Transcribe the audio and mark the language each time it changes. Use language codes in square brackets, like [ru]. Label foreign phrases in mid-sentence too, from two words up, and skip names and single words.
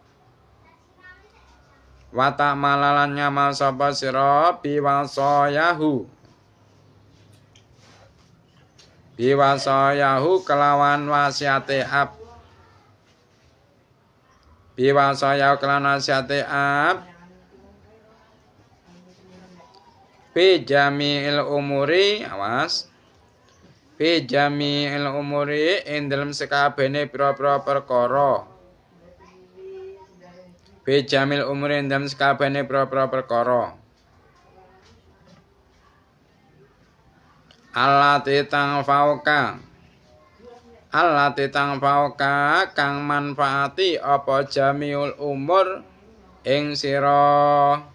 [ar] وتعمل [jv] lan nyamal sapa sira biwasayahu. Biwasayahu kelawan wasiate ab. Biwasayahu kelawan wasiate ab. [ar] في جميع الأمور awas. في جميع الأمور [jv] ing dalem sekabehane pira-pira perkara. [ar] في جميع الأمور [jv] ing dalem sekabehane pira-pira perkara. [ar] التي تنفعك. التي تنفعك [jv] kang manfaati apa [ar] جميع الأمور [jv] ing sira.